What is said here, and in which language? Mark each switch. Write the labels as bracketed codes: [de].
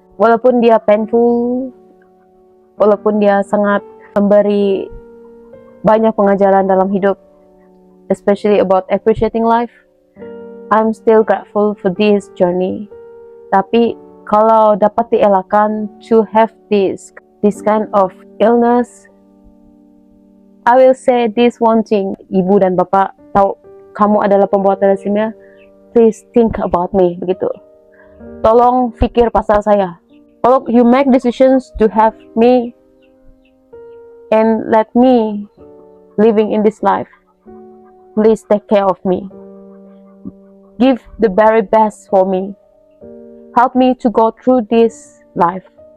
[ms] Walaupun dia painful, walaupun dia sangat memberi banyak pengajaran dalam hidup, [en] especially about appreciating life, I'm still grateful for this journey. [ms] Tapi kalau dapat dielakkan [en] to have this kind of illness, I will say this one thing. [ms] Ibu dan bapak tahu kamu adalah pembawa thalassemia, [en] please think about me [ms] begitu. Tolong pikir pasal saya. Kalau [en] you make decisions to have me and let me living in this life, please take care of me. Give the very best for me. Help me to go through this life.